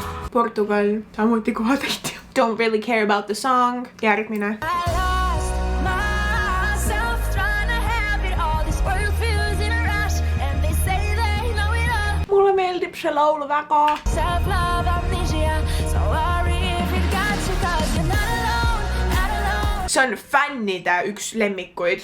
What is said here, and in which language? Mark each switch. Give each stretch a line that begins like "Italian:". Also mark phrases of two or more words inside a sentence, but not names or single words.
Estonian: Portugal, samuti kohatäitja.
English: Don't really care about the song.
Estonian: Järgmine. Mulle meeldib see laul väga. See on fännide üks lemmikuid.